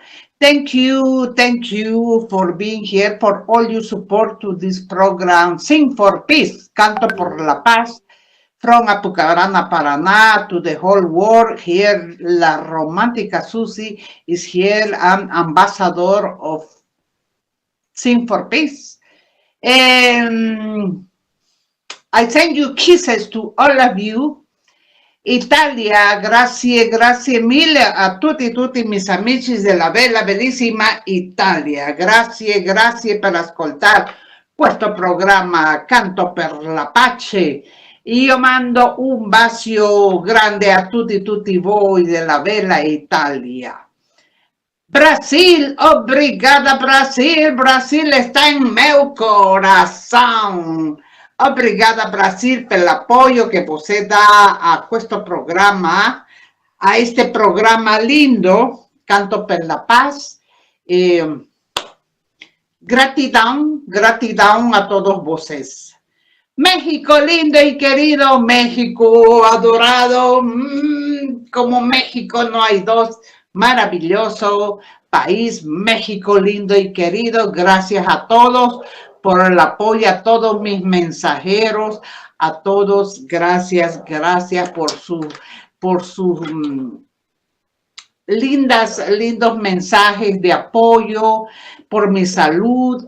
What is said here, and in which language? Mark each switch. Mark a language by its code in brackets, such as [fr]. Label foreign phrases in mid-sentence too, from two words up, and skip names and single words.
[en] Thank you for being here, for all your support to this program, Sing for Peace, Canto por la Paz, from Apucarana, Paraná, to the whole world. Here, La Romántica Susy is here, an ambassador of Sing for Peace. And I send you kisses to all of you. [it] Italia, grazie mille a tutti mis amici della bellissima Italia. Grazie per ascoltare questo programma Canto per la Pace. Io mando un bacio grande a tutti voi della bella Italia. [pt] Brasil, obrigada Brasil, Brasil está en meu corazón. [it] Obrigada Brasil per l'apoyo [pt] que você [it] dà a questo programma, [pt] a este programa lindo, Canto per la Paz. Gratidão a todos vocês. [es] México lindo y querido, México adorado, como México no hay dos. Maravilloso país, México lindo y querido. Gracias a todos por el apoyo, a todos mis mensajeros, a todos, gracias por sus lindos mensajes de apoyo, por mi salud.